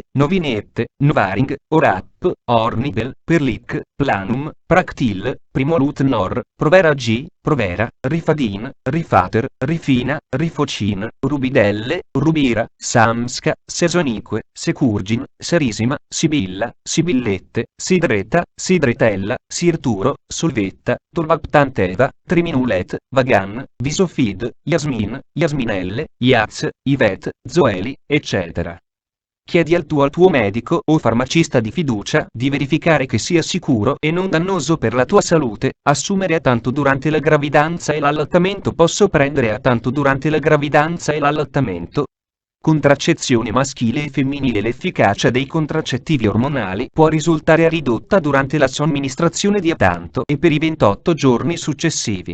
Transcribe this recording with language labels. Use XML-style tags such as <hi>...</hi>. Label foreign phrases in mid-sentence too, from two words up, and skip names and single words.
<it>Novinette, Novaring, Orap, Ornivel, Perlic, Planum, Practil, Primolut Nor, Provera G, Provera, Rifadin, Rifater, Rifina, Rifocin, Rubidelle, Rubira, Samsca, Sesonique, Securgin, Serisima, Sibilla, Sibillette, Sidreta, Sidretella, Sirturo, Solvetta, Tolvaptanteva, Triminulet, Vagan, Visofid, Yasmin, Yasminelle, Iaz, Ivet, Zoeli, eccetera. Chiedi al tuo medico o farmacista di fiducia di verificare che sia sicuro e non dannoso per la tua salute assumere Adanto durante la gravidanza e l'allattamento. Posso prendere Adanto durante la gravidanza e l'allattamento? contraccezione maschile e femminile. L'efficacia dei contraccettivi ormonali può risultare ridotta durante la somministrazione di Atanto e per i 28 giorni successivi.</it>